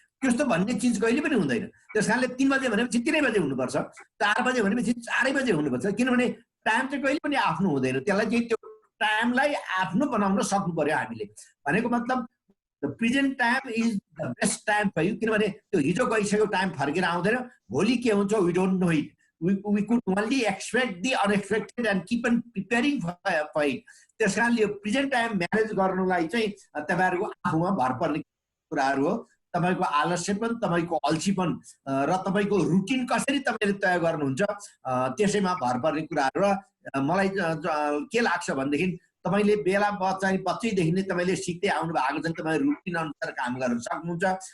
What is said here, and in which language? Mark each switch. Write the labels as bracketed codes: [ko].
[ne] त्यस्तो भन्ने चिज कहिले पनि हुँदैन। त्यस कारणले 3 बजे भनेपछि 3 बजे हुनुपर्छ, 4 बजे भनेपछि 4 बजे हुनुपर्छ, किनभने टाइम चाहिँ कहिले पनि आफ्नो हुँदैन। त्यसलाई चाहिँ त्यो टाइमलाई आफ्नो बनाउन सक्नु पर्यो हामीले। भनेको मतलब [en] the present time is the best time for you, [ne] किनभने त्यो हिजो गइसक्यो टाइम फर्केर आउँदैन, भोलि के हुन्छ [en] We don't know it. We could only expect the unexpected and keep on preparing for it. [ne] त्यस कारणले यो प्रेजेन्ट टाइम म्यानेज गर्नुलाई चाहिँ तपाईँहरूको आफूमा भर पर्ने कुराहरू हो। तपाईँको आलस्यपन, तपाईँको अल्छीपन र तपाईँको रुटिन कसरी तपाईँले तय गर्नुहुन्छ त्यसैमा भर पर्ने कुराहरू। र मलाई के लाग्छ भनेदेखि तपाईँले बेला बच्चैदेखि नै तपाईँले सिक्दै आउनु भएको छ, तपाईँ रुटिन अनुसार काम गर्न सक्नुहुन्छ।